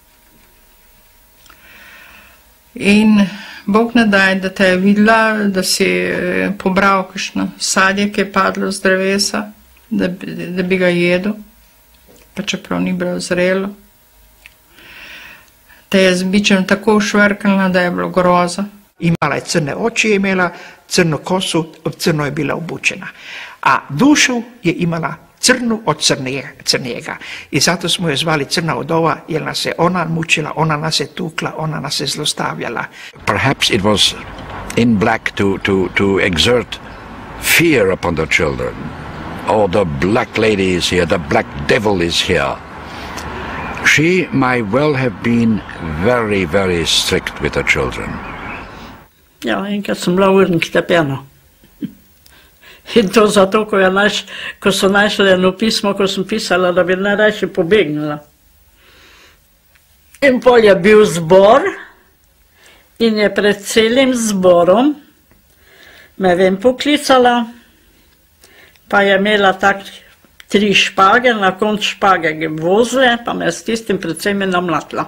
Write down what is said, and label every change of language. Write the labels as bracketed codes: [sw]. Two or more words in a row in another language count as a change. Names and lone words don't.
[sl] In Bog ne daj, da te je videla, da si pobral kakšno sadje, ki je padlo z drevesa, da bi ga jedel, pa čeprav ni bilo zrelo. Te je z bičem tako švrkala, da je bilo groza. [hr] Imala je crne oči, je imela crno kosu, crno je bila obučena. A dušu je imala crnu od crnijega. I zato smo je zvali crna vdova, jer nas je ona mučila, ona nas je tukla, ona nas je zlostavljala. [en] Perhaps it was in black to exert fear upon the children. Oh, the black lady is here, the black devil is here. She might well have been very, very strict with the children. [sl] Ja, enkrat sem bila v urnik tepena. In to zato, ko so našli eno pismo, ko sem pisala, da bi najrajši pobegnila. In pol je bil zbor in je pred celim zborom me vem poklicala, pa je imela tak 3 špage, na konc špage vozle, pa me s tistim predvsem je namlatila.